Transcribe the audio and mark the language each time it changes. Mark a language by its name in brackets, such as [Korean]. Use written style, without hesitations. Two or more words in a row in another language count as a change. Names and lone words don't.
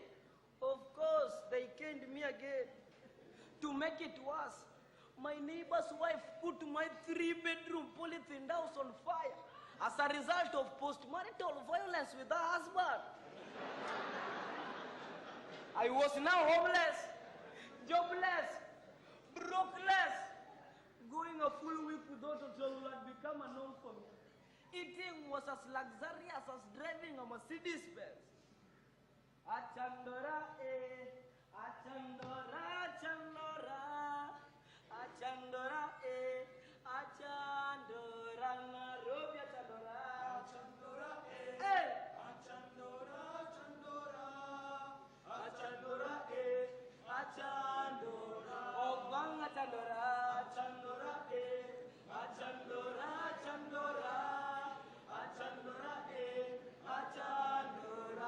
[English] Of course, they canned me again. To make it worse, my neighbor's wife put my 3-bedroom polythene house on fire as a result of post-marital violence with her husband. I was now homeless, jobless, brokeless. Going a full week without a job had become a norm for me. Eating was as luxurious as driving a Mercedes Benz. [Luo (Kenya and Tanzania)] Achandora, achandora, achandora, achandora, achandora, Nairobi, achandora, achandora, achandora, achandora, achandora, achandora, Obang achandora, achandora, achandora, achandora, achandora, achandora.